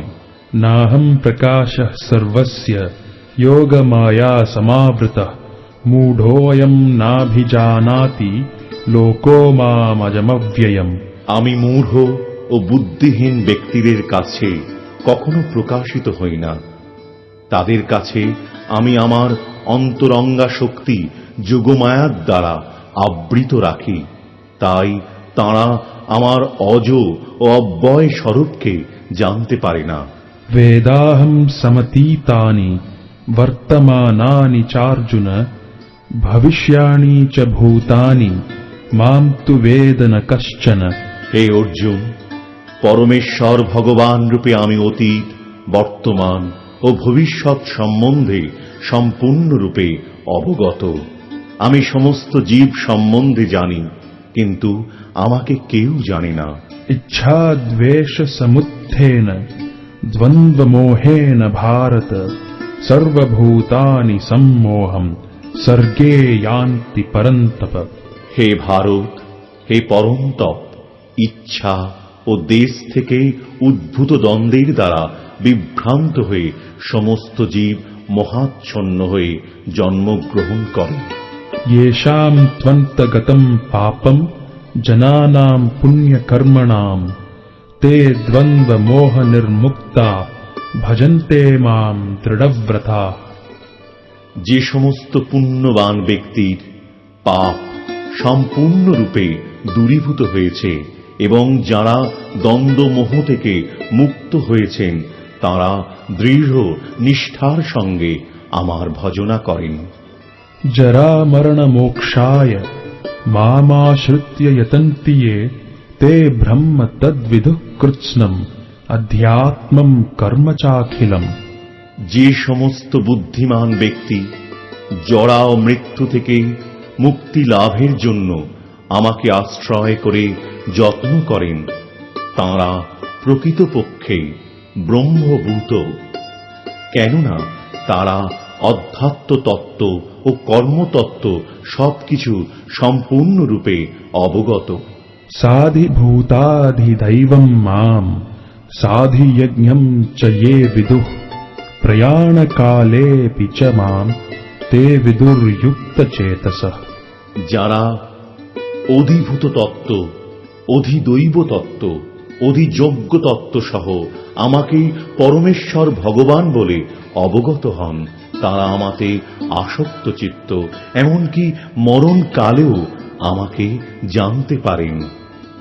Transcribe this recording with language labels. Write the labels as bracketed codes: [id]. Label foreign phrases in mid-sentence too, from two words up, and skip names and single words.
[sa] नाहम् प्रकाशः सर्वस्य योगमाया समावृतः मूढोऽयम् नाभिजानाति लोको मामजमव्ययम्। [bn] আমি মূঢ় ও বুদ্ধিহীন ব্যক্তিদের কাছে কখনো প্রকাশিত হই না। তাদের কাছে আমি আমার অন্তরঙ্গা শক্তি যোগমায়ার দ্বারা আবৃত রাখি, তাই তাঁরা আমার অজ ও অব্যয় স্বরূপকে জানতে পারে না। [sa] वेदाहम् समतीतानि वर्तमानानि चार्जुन भविष्याणि च भूतानि माम् तु वेद न कश्चन। [bn] হে অর্জুন, পরমেশ্বর ভগবান রূপে আমি অতীত, বর্তমান ও ভবিষ্যৎ সম্বন্ধে সম্পূর্ণরূপে অবগত। আমি সমস্ত জীব সম্বন্ধে জানি, কিন্তু আমাকে কেউ জানে না। [sa] इच्छा द्वेष समुत्थेन द्वन्द्व मोहेन भारत सर्वभूतानि सम्मोहम् सर्गे यान्ति परन्तप। [bn] হে ভারত, হে পরমতপ, ইচ্ছা ও দেশ থেকে উদ্ভূত দ্বন্দ্বের দ্বারা বিভ্রান্ত হয়ে সমস্ত জীব মহাচ্ছন্ন হয়ে জন্মগ্রহণ করে। [sa] येषाम् त्वन्तगतम् पापम् जनानाम् पुण्यकर्मणाम् ते द्वन्द्व मोह निर्मुक्ता भजन्ते माम् दृढव्रता। [bn] যে সমস্ত পুণ্যবান ব্যক্তির পাপ সম্পূর্ণরূপে দূরীভূত হয়েছে এবং যারা দ্বন্দ্ব মোহ থেকে মুক্ত হয়েছেন তারা দৃঢ় নিষ্ঠার সঙ্গে আমার ভজনা করেন। [sa] जरा मरण मोक्षाय मामाश्रित्य यतन्ति ये ते ब्रह्म तद्विदुः कृत्स्नम् अध्यात्मम् कर्म चाखिलम्। [bn] যে সমস্ত বুদ্ধিমান ব্যক্তি জরা ও মৃত্যু থেকে মুক্তি লাভের জন্য আমাকে আশ্রয় করে যত্ন করেন তাঁরা প্রকৃতপক্ষে ব্রহ্মভূত, কেননা তারা অধ্যাত্ম তত্ত্ব ও কর্মতত্ত্ব সবকিছু সম্পূর্ণরূপে অবগত। [sa] साधिभूताधिदैवम् माम् साधियज्ञम् च ये विदुः प्रयाणकालेऽपि च माम् ते विदुर्युक्तचेतसः। [bn] যারা অধিভূত তত্ত্ব, অধিদৈব তত্ত্ব, অধিযোগ্য তত্ত্ব সহ আমাকে পরমেশ্বর ভগবান বলে অবগত হন তারা আমাতে আসক্ত চিত্ত, এমনকি মরণকালেও আমাকে জানতে পারেন।